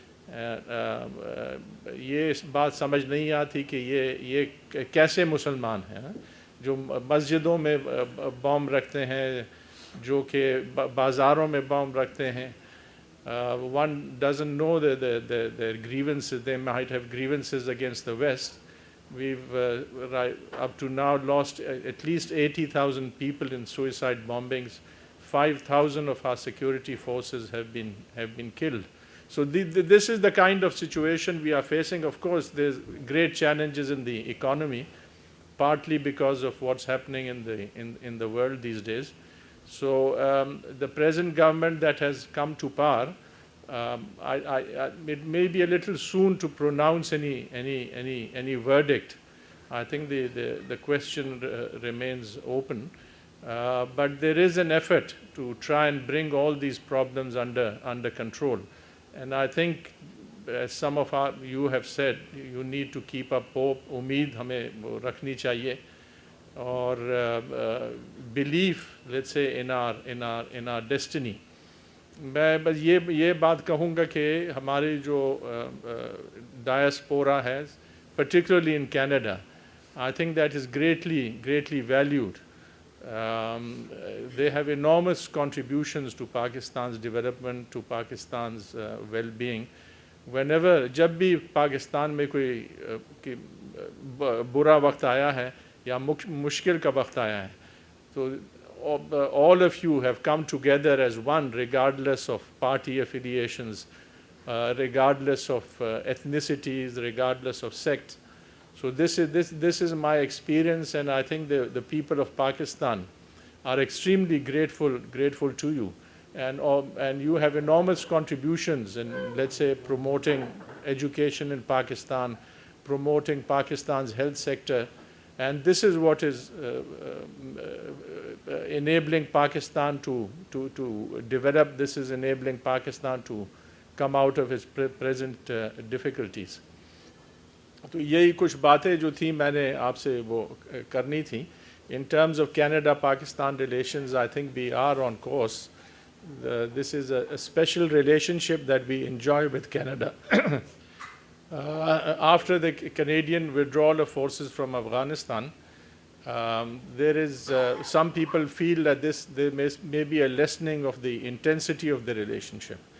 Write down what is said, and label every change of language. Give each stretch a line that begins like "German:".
Urdu: یہ اس بات سمجھ نہیں آتی کہ یہ کیسے مسلمان ہیں جو مسجدوں میں بم رکھتے ہیں, جو کہ بازاروں میں بم رکھتے ہیں.
English: One doesn't know their grievances. They might have grievances against the West. We've up to now lost at least 80,000 people in suicide bombings. 5,000 of our security forces have been killed. So this is the kind of situation we are facing. Of course, there's great challenges in the economy, partly because of what's happening in the world these days. So the present government that has come to power, it may be a little soon to pronounce any verdict. I think the question remains open, but there is an effort to try and bring all these problems under control. And I think, as some of you have said, you need to keep up hope.
Urdu: Umeed hame rakhni chahiye,
English: or belief, let's say, in our destiny.
Urdu: میں بس یہ بات کہوں گا کہ ہماری جو diaspora ہے,
English: particularly in Canada, I think that is greatly valued. They have enormous contributions to Pakistan's development, to Pakistan's well-being. Whenever,
Urdu: جب بھی پاکستان میں کوئی برا وقت آیا ہے
English: یا مشکل کا وقت آیا ہے, تو all of you have come together as one, regardless of party affiliations, regardless of ethnicities, regardless of sects. So this is my experience, and I think the people of Pakistan are extremely grateful to you, and you have enormous contributions in, let's say, promoting education in Pakistan, promoting Pakistan's health sector, and this is what is enabling Pakistan to develop. This is enabling Pakistan to come out of its present difficulties.
Urdu: تو یہی کچھ باتیں جو تھیں میں نے آپ سے وہ کرنی تھیں.
English: In terms of Canada-Pakistan relations, I think we are on course. This is a special relationship that we enjoy with Canada. After the Canadian withdrawal of forces from Afghanistan, there is some people feel that there may be a lessening of the intensity of the relationship.